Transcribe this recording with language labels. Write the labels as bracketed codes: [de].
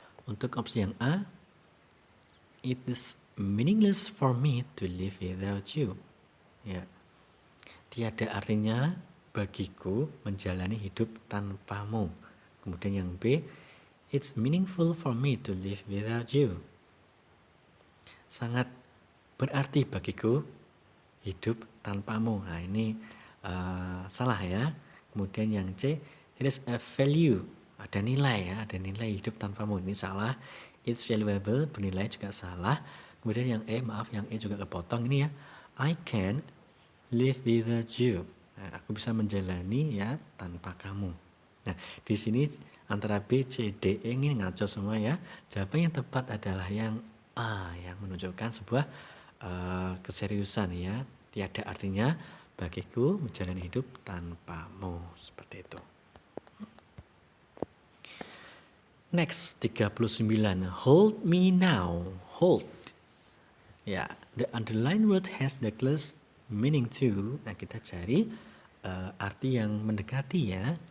[id] Untuk opsi yang A, [en] it is meaningless for me to live without you. [id] Ya, tiada artinya bagiku menjalani hidup tanpamu. Kemudian yang B, [en] it's meaningful for me to live without you. [id] sangat berarti bagiku hidup tanpamu. Nah, ini salah ya. Kemudian yang C, [en] it is a value, [id] ada nilai ya, ada nilai hidup tanpamu. Ini salah. [en] It's valuable, [id] bernilai juga salah. Kemudian yang E, maaf yang E juga kepotong ini ya. [en] I can live without you. [id] Nah, aku bisa menjalani ya tanpa kamu. Nah, di sini antara B, C, D, E ini ngaco semua ya. Jawaban yang tepat adalah yang A, yang menunjukkan sebuah keseriusan ya. Tiada artinya bagiku menjalani hidup tanpamu, seperti itu. [en] Next, 39. Hold me now. Hold. Ya, the underlined word has the close meaning to. [id] Nah, kita cari arti yang mendekati ya.